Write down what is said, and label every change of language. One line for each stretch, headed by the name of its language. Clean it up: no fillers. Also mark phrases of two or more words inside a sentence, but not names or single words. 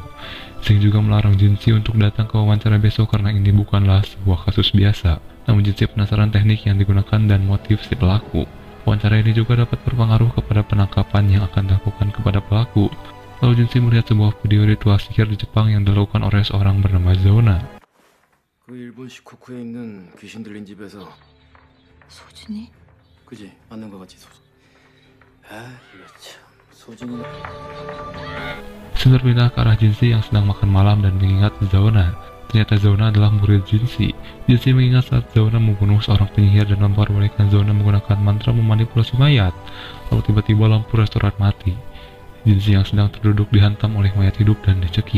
Indonesian: Zeng juga melarang Jinsi untuk datang ke wawancara besok karena ini bukanlah sebuah kasus biasa. Namun Jinsi penasaran teknik yang digunakan dan motif si pelaku. Wawancara ini juga dapat berpengaruh kepada penangkapan yang akan dilakukan kepada pelaku. Lalu Jinsi melihat sebuah video ritual sihir di Jepang yang dilakukan oleh seorang bernama Zona.
Korean: 그 일본 시코쿠에 있는 귀신 들린 집에서 소진이? 그지? 맞는 거 같지? 아, 이거 참 소진이.
Indonesian: Scene berpindah ke arah Jinsi yang sedang makan malam dan mengingat Zona. Ternyata Zona adalah murid Jinsi. Jinsi mengingat saat Zona membunuh seorang penyihir dan memperbolehkan Zona menggunakan mantra memanipulasi mayat. Lalu tiba-tiba lampu restoran mati. Jinsi yang sedang terduduk dihantam oleh mayat hidup dan dicekik.